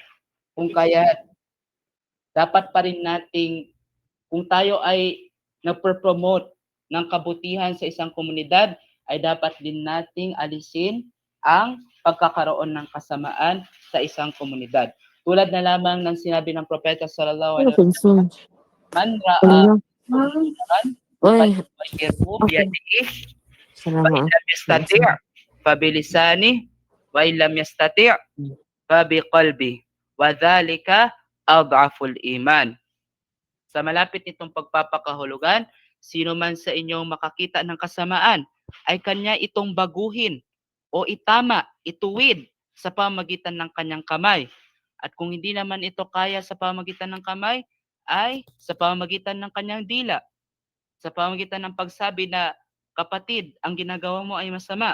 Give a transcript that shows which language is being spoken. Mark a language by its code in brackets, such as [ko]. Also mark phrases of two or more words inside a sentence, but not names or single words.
[tl] Kung kaya dapat pa rin nating, kung tayo ay nagpo-promote ng kabutihan sa isang komunidad, ay dapat din nating alisin ang pagkakaroon ng kasamaan sa isang komunidad. Tulad na lamang ng sinabi ng Propeta [ar] صلى الله عليه وسلم, من رأى منكرا فليغيره بيده وإن لم يستطع فبلسانه وإن لم يستطع فبقلبه وذلك أضعف الإيمان. [tl] Sa malapit nitong pagpapakahulugan, sino man sa inyong makakita ng kasamaan ay kanya itong baguhin o itama, ituwid sa pamagitan ng kanyang kamay. At kung hindi naman ito kaya sa pamagitan ng kamay, ay sa pamagitan ng kanyang dila, sa pamagitan ng pagsabi na, kapatid, ang ginagawa mo ay masama.